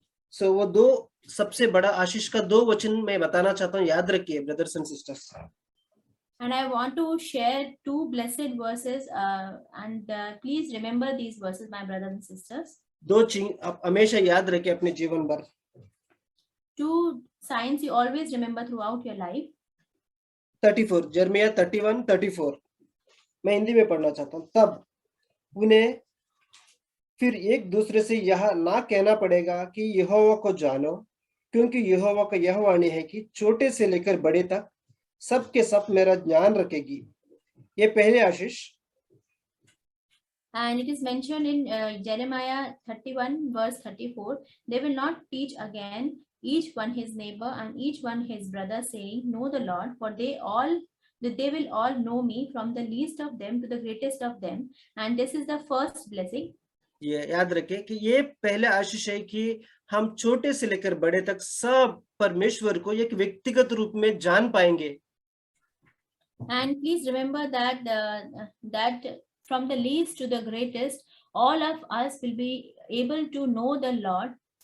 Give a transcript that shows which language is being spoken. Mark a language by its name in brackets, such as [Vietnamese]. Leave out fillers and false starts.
[Hindi] So वो 2 सबसे बड़ा आशीष का 2 वचन मैं बताना चाहता हूँ, याद रखिए [English] Brothers and sisters. And I want to share 2 blessed verses, and please remember these verses, my brothers and sisters. [Hindi] 2 चीज आप हमेशा याद रखें अपने जीवन भर। [English] 2 signs you always remember throughout your life. [Hindi] 34 जर्मिया 31-34 मैं हिंदी में पढ़ना चाहता हूँ। तब उन्हें फिर एक दूसरे से यह ना कहना पड़ेगा कि यहोवा को जानो, क्योंकि यहोवा का यह वाणी है कि छोटे से लेकर बड़े तक सब के सब मेरा ज्ञान रखेगी। ये पहले आशीष। [English] And it is mentioned in Jeremiah 31 verse 34, they will not teach again each one his neighbor and each one his brother, saying, know the Lord, for they will all know me, from the least of them to the greatest of them. And this is the first blessing. [Hindi] ये याद रखें कि ये पहले आशीष है कि हम छोटे से लेकर बड़े तक सब परमेश्वर को एक व्यक्तिगत रूप में जान पाएंगे। [English] And please remember that that from the least to the greatest, all of us will be able to know the Lord.